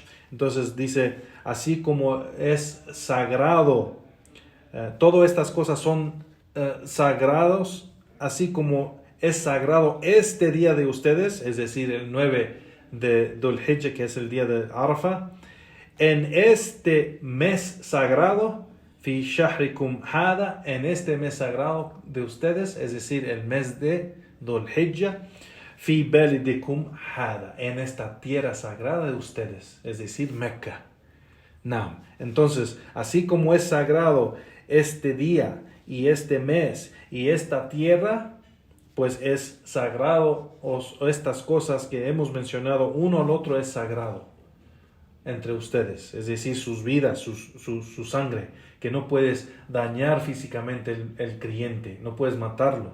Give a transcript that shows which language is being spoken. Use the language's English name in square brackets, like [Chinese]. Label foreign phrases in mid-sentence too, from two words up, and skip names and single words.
[Spanish] Entonces dice, así como es sagrado, todas estas cosas son sagrados, así como es sagrado este día de ustedes, es decir, el 9 de Dhul Hijjah, que es el día de Arafah, en este mes sagrado, [Arabic] في شهركم هذا, [Spanish] en este mes sagrado de ustedes, es decir, el mes de Dhul Hijjah, [Arabic] في بلدكم هذا, [Spanish] en esta tierra sagrada de ustedes, es decir, Mecca. Entonces, así como es sagrado este día y este mes y esta tierra, pues es sagrado, o estas cosas que hemos mencionado, uno al otro es sagrado entre ustedes, es decir, sus vidas, su sangre, que no puedes dañar físicamente el creyente, no puedes matarlo.